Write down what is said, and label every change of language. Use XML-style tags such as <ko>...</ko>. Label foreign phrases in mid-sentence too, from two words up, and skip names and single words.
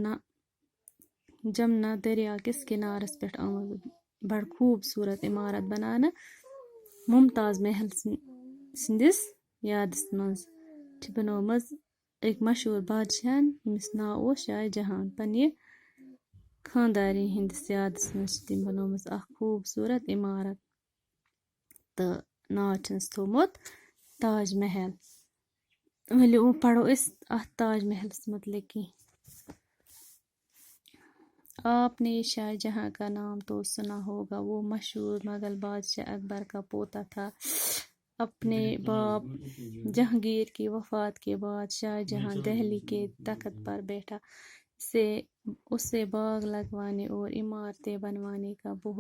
<ks>جمنا دریا کِس کِنارس پٮ۪ٹھ آمٕژ بڑٕ خوٗبصوٗرت عمارت بناونہٕ ممتاز محل سٕنٛدِس یادس منٛز چھِ بنٲومٕژ أکۍ مشہوٗر بادشاہن ییٚمِس ناو اوس شاہ جہان پننہِ خانٛدارنہِ ہِنٛدِس یادس منٛز چھِ تٔمۍ بنٲومٕژ اکھ خوٗبصوٗرت عمارت تہٕ ناو چھِنس تھوٚومُت تاج محل ؤلِو وۄنۍ پرو أسۍ اتھ تاج محلس متعلق کینٛہہ</ks> <ur>آپ نے شاہ جہاں کا نام تو سنا ہوگا وہ مشہور مغل بادشاہ اکبر کا پوتا تھا اپنے باپ جہانگیر کی وفات کے بعد شاہ جہاں دہلی کے تخت پر بیٹھا اسے باغ لگوانے اور عمارتیں بنوانے کا بہت</ur>